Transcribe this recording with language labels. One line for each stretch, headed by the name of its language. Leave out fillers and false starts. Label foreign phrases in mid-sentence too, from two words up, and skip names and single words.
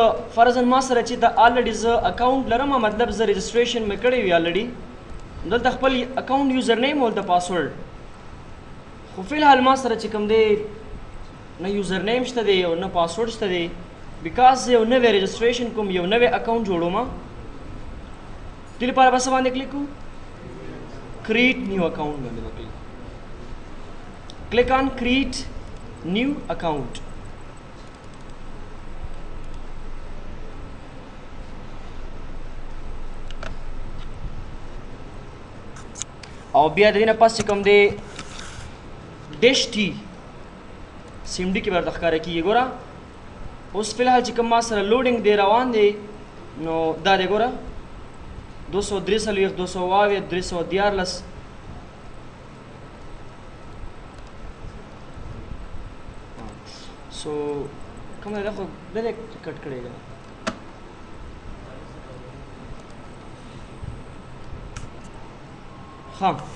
Pashto: فرضاً ما سره چې د آلریډي زه اکاونټ لرم مطلب زه رجسټریشن مې کړی وي آلریډي دلته خپل اکاونټ
English: user name
Pashto: او د پاسورډ خو فی الحال ما سره چې کوم دی نه
English: user name
Pashto: شته دی او نه پاسورډ شته دی بیکاز زه یو نوی رجسټریشن کوم یو نوی اکاونټ جوړوم دې لپاره به څه باندې کلیک کوو
English: create new account
Pashto: باندې وکړئ
English: click on create new account
Pashto: او بیا د دې نه پس چې کوم دی ډیش ټي سیم ډي کې به درته ښکاره کېږي ګوره اوس فی الحال چې کوم ما سره لوډینګ دی روان دی نو دا دی ګوره 243 222 314 سو کوم دی خو
English: direct cut
Pashto: کړی دی ها